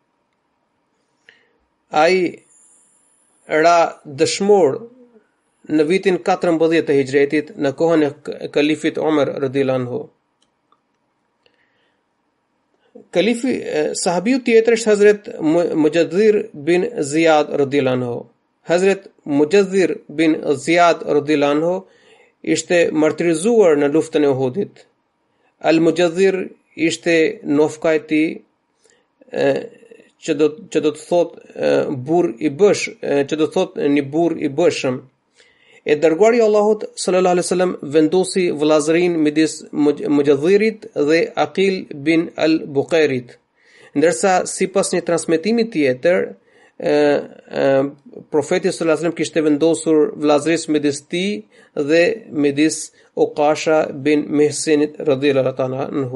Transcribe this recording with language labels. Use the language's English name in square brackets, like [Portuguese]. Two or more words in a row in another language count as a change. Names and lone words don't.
[Albanian] Ai ra dëshmor në vitin 14 të Hijretit në kohën e kalifit Umar [Arabic] رضي الله عنه. [Albanian] Sahabiu tjetër është Hazret Mujaddhir bin Ziyad [Arabic] رضي الله عنه. [Albanian] Hazret Mujaddhir bin Ziyad [Arabic] رضي الله عنه [Albanian] ishte martirizuar në luftën e Uhudit. Al-Mujaddhir ishte nofka e tij që do të thotë burr i bësh, që do të thotë një burr i bëshëm. E dërguari i Allahut [Arabic] صلى الله عليه وسلم [Albanian] vendosi vëllazërinë midis Mujaddhirit dhe Aqil bin al-Buqairit, ndërsa sipas një transmetimi tjetër profeti [Arabic] صلى الله عليه وسلم [Albanian] kishte vendosur vëllazërisë midis tij dhe midis Uqasha bin Mihsinit [Arabic] رضي الله عنه.